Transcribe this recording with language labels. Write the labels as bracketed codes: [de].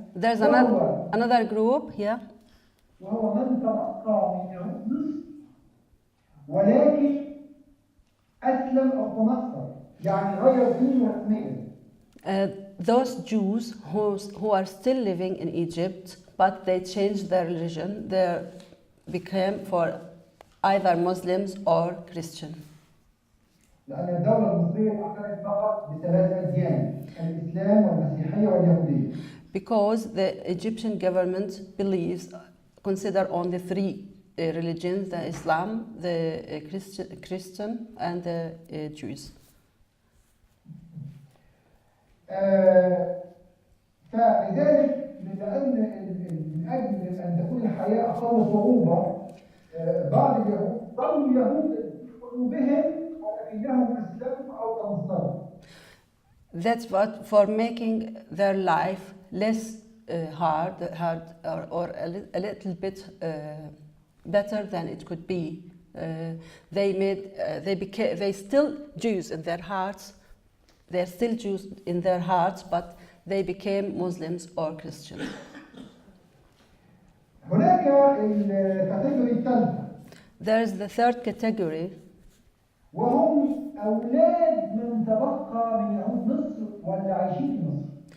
[en] There's another group here. [ar] وهو من تبقى من يهود مصر ولكن أسلم أو تنصر يعني غير دينه رسميا. [en] Those Jews who are still living in Egypt, but they changed their religion, they became for either Muslims or Christian. [ar] لأن الدولة المصرية تعترف فقط بثلاث أديان، الإسلام والمسيحية واليهودية. [en] Because the Egyptian government consider only three religions: the Islam, the Christian, and the Jews. [ar] فلذلك من أجل أن تكون الحياة أقل صعوبة بعض اليهود ظلوا اليهود في قلوبهم ولكنهم أسلموا أو تنصروا. [en] That's what for making their life less hard or a little bit better than it could be. They still Jews in their hearts. They're still Jews in their hearts, but they became Muslims or Christians. [ar] هناك الكاتيجوري الثالثة. [en] There's the third category. [ar] وهم أولاد من تبقى من يهود مصر واللي عايشين في مصر.